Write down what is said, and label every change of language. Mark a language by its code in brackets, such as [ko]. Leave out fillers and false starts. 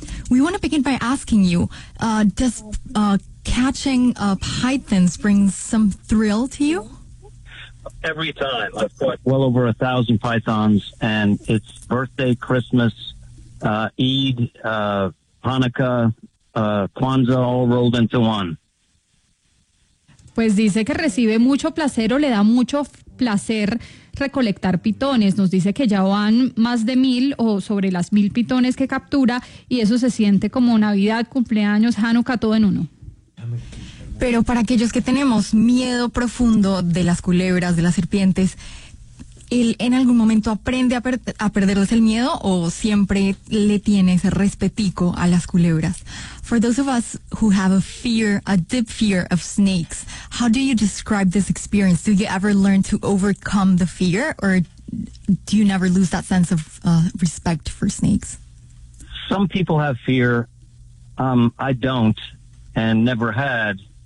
[en] We want to begin by asking you, does catching pythons bring some thrill to you? Every time. I've caught well over 1,000 pythons, and it's birthday, Christmas, Eid, Hanukkah, Kwanzaa, all rolled into one. [es] Pues dice que recibe mucho placer o le da mucho placer recolectar pitones. Nos dice que ya van más de 1,000 o sobre las 1,000 pitones que captura, y eso se siente como Navidad, cumpleaños, Hanukkah, todo en uno. Pero para aquellos que tenemos miedo profundo de las culebras, de las serpientes, ¿él en algún momento aprende a perderles el miedo o siempre le tiene ese respetico a las culebras? [en] For those of us who have a fear, a deep fear of snakes, how do you describe this experience? Do you ever learn to overcome the fear, or do you never lose that sense of respect for snakes? Some people have fear. I don't, and never had.